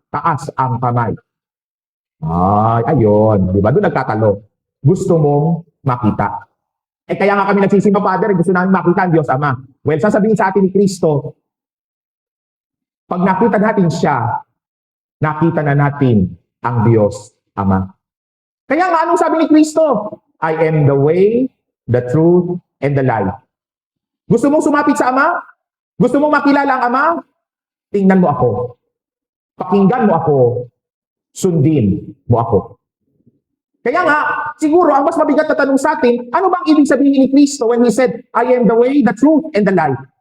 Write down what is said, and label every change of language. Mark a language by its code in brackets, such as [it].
[tl] Taas ang kamay. Ay, ayun. Di ba? Doon nagtatalo. Gusto mong makita. Kaya nga kami nagsisimba, Father, gusto namin makita ang Diyos Ama. Well, sasabihin sa atin ni Kristo, pag nakita natin siya, nakita na natin ang Diyos Ama. Kaya nga, anong sabi ni Kristo? [en] I am the way, the truth, and the life. [tl] Gusto mong sumapit sa Ama? Gusto mong makilala ang Ama? Tingnan mo ako. Pakinggan mo ako, sundin mo ako. Kaya nga, siguro ang mas mabigat na tanong sa atin, ano bang ibig sabihin ni Kristo [en] when He said, I am the way, the truth, and the life?